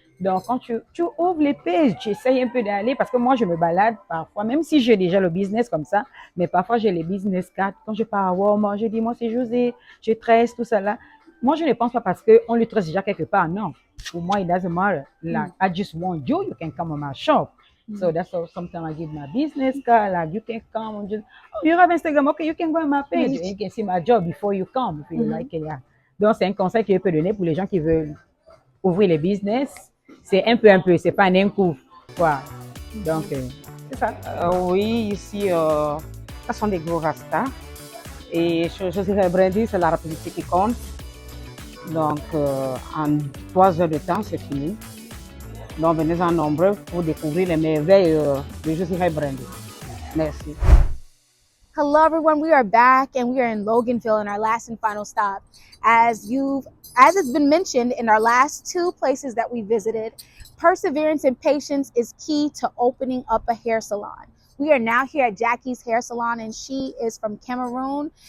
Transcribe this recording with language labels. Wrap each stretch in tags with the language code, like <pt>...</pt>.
<fr>Donc, quand tu ouvres les pages, tu essayes un peu d'aller, parce que moi, je me balade parfois, même si j'ai déjà le business comme ça, mais parfois, j'ai les business cards. Quand je pars à Walmart, je dis, moi, c'est José, je tresse, tout ça là. Moi, je ne pense pas parce qu'on le tresse déjà quelque part.</fr> <en>Non. For me, it doesn't matter. Like, I just want you. You can come on my shop. So that's how sometimes I give my business card. Like, you can come and just, oh, you have Instagram. Okay, you can go on my page. And you can see my job before you come, if you like it. Yeah.</en> <fr>Donc, c'est un conseil que je peux donner pour les gens qui veulent ouvrir les business. C'est un peu, c'est pas un coup. Voilà. Donc, c'est ça. Oui, ici, ce sont des gros rastas. Et je dirais Braiding, c'est la rapidité qui compte. Donc, en 3 heures de temps, c'est fini. Donc, venez en nombreux pour découvrir les merveilles de Josiah Braiding. Merci.</fr> <en>Hello, everyone. We are back, and we are in Loganville in our last and final stop. As it's been mentioned in our last 2 places that we visited, perseverance and patience is key to opening up a hair salon. We are now here at Jackie's Hair Salon, and she is from Cameroon.</en>